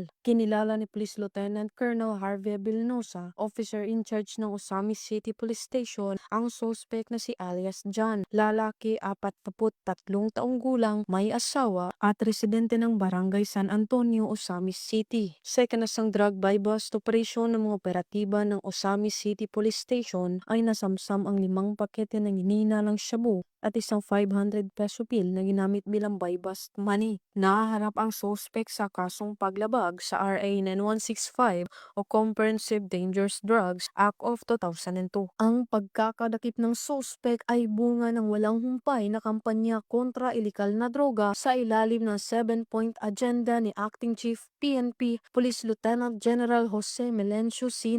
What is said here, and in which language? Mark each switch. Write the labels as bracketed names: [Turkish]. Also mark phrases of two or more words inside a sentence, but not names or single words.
[Filipino] Kinilala ni Police Lieutenant Colonel Harvey Vilnosa, [English] officer in charge [Filipino] ng Osamis City Police Station, ang suspect na si alias John, lalaki 43 taong gulang, may asawa at residente ng Barangay San Antonio, Osamis City. Sa kinasang [English] drug buy-bust operation [Filipino] ng mga operatiba ng Osamis City Police Station ay nasamsam ang 5 pakete ng hinihinalang shabu at isang 500 peso bill na ginamit bilang [English] buy-bust money. [Filipino] Nahaharap ang suspect sa kasong paglabag sa RA 9165 o Comprehensive Dangerous Drugs Act of 2002. Ang pagkakadakip ng suspect ay bunga ng walang humpay na kampanya kontra ilikal na droga sa ilalim ng [English] 7-point agenda [Filipino] ni Acting Chief PNP Police Lieutenant General Jose Melencio C.